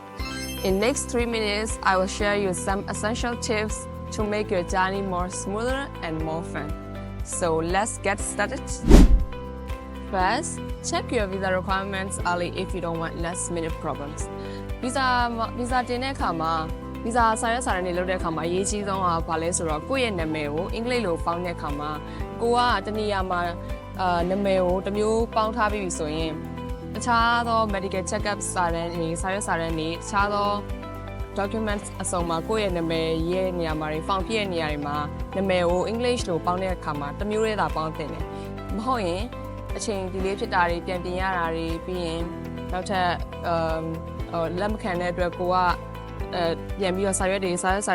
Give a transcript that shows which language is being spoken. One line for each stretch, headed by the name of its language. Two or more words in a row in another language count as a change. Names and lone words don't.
English: In next 3 minutes, I will share you some essential tips to make your journey more smoother and more fun. So let's get started. First, check your visa requirements early if you don't want last-minute problems.
Burmese: Visa တင်တဲ့အခါမှာ visa စာရွက်စာတမ်းတွေလုပ်တဲ့အခါမှာအရေးကြီးဆုံးကဘာလဲဆိုတော့ကိုယ့်ရဲ့နာမည်ကိုအင်္ဂလိပ်လိုပေါင်းတဲ့အခါမှာကိုကတနည်းအားမှာနာမည်ကိုတစ်မျိုးပေါင်းထားပြီးဆိုရင်တခြားသော
English: medical check-up
Burmese: စာတမ်းတွေစာရွက်စာတမ်းတွေတခြားသော documents အစုံမှာကိုယ့်ရဲ့နာမည်ရေး နေရာမှာတွေ form ပြည့်နေရာတွေမှာနာမည်ကို English လိုပေါင်းတဲ့အခါမှာတစ်မျိုးတည်းသာပေါင်းတင်တယ်မဟုတ်ရင်အချိန်ဒီလေးဖြစ်တာတွေပြန်ပြင်ရတာတွေပြီးရင်နောက်ထပ်လက်မခံတဲ့အတွက်ကိုကပြန်ပြီးတော့စာရွက်တွေစာတ